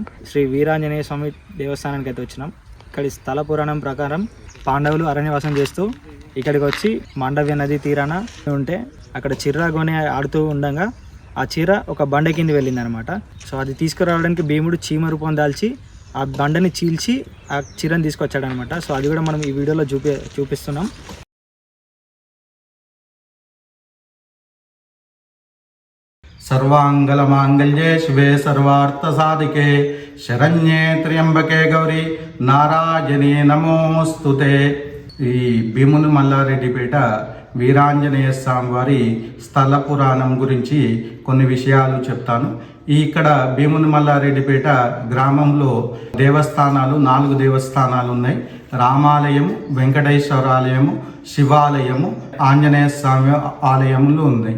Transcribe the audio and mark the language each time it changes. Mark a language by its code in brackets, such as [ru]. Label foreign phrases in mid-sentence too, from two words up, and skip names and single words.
[te] శ్రీ వీరాంజనేయ స్వామి దేవస్థానానికి అయితే వచ్చినాం. ఇక్కడి స్థల పురాణం ప్రకారం పాండవులు అరణ్యవాసం చేస్తూ ఇక్కడికి వచ్చి మాండవ్య నది తీరాన ఉంటే అక్కడ చిర్రాగోని ఆడుతూ ఉండగా ఆ చీర ఒక బండ కింద వెళ్ళిందనమాట. సో అది తీసుకురావడానికి భీముడు చీమ రూపం దాల్చి ఆ బండని చీల్చి ఆ చీరని తీసుకొచ్చాడనమాట. సో అది కూడా మనం ఈ వీడియోలో చూపిస్తున్నాం. [sa] सर्वांगलमांगल्ये शिवे सर्वार्थसाधिके शरण्ये त्र्यंबके गौरी नारायणी नमोस्तुते. [te] ఈ భీముని మల్లారెడ్డిపేట వీరాంజనేయ స్వామి వారి స్థల పురాణం గురించి కొన్ని విషయాలు చెప్తాను. ఇక్కడ భీముని మల్లారెడ్డిపేట గ్రామంలో దేవస్థానాలు 4 దేవస్థానాలు ఉన్నాయి. రామాలయం, వెంకటేశ్వరాలయము, శివాలయము, ఆంజనేయ స్వామి ఆలయములు ఉన్నాయి.